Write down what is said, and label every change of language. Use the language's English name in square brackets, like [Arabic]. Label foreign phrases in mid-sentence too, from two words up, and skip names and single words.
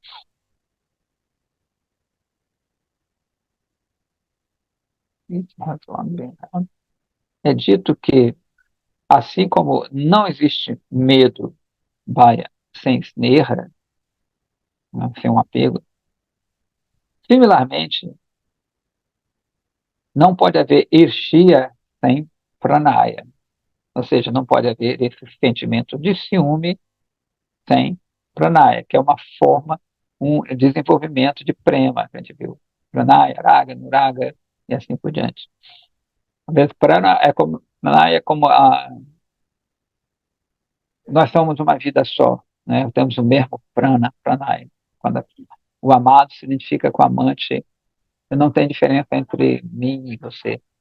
[Portuguese] É dito que, assim como não existe medo, baia, sem sneha, né, sem um apego, similarmente, não pode haver irshia sem pranaya, ou seja, não pode haver esse sentimento de ciúme sem pranaya, que é uma forma, um desenvolvimento de prema, que a gente viu. [Sanskrit] प्रणय राग नुराग [Portuguese] e assim por diante. Prana é como nós somos uma vida só, né? Temos o mesmo pranaya. Quando o amado se identifica com o amante, não tem diferença entre mim e você.